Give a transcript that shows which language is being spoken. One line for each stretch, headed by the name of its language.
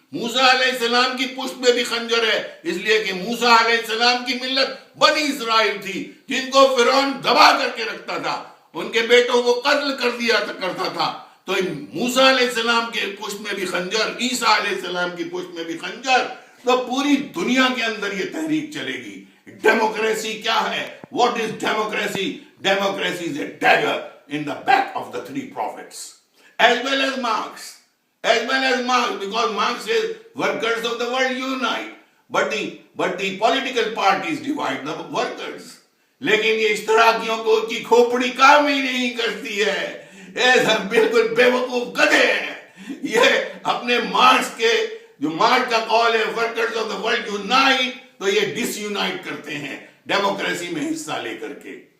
Urdu: موسیٰ علیہ السلام کی پشت میں بھی خنجر ہے, اس لیے کہ موسیٰ علیہ السلام کی ملت بنی اسرائیل تھی, جن کو فرعون دبا کر کے رکھتا تھا, ان کے بیٹوں کو قتل کر دیا کرتا تھا. تو موسیٰ علیہ السلام کے پشت میں بھی خنجر, عیسیٰ علیہ السلام کی پشت میں بھی خنجر. تو پوری دنیا کے اندر یہ تحریک چلے گی. ڈیموکریسی کیا ہے؟
English: What is democracy? Democracy is a dagger in the back of the 3 prophets. As well as Marx, because Marx says workers of the world unite, but the political parties divide the workers.
Urdu: لیکن یہ اشتراکیوں کو کی کھوپڑی کام ہی نہیں کرتی ہے, ایسا بالکل بے وقوف گدھے ہیں. یہ اپنے مارکس کے, جو مارکس کا قول ہے
English: workers of the world unite,
Urdu: تو یہ ڈس یونائٹ کرتے ہیں ڈیموکریسی میں حصہ لے کر کے.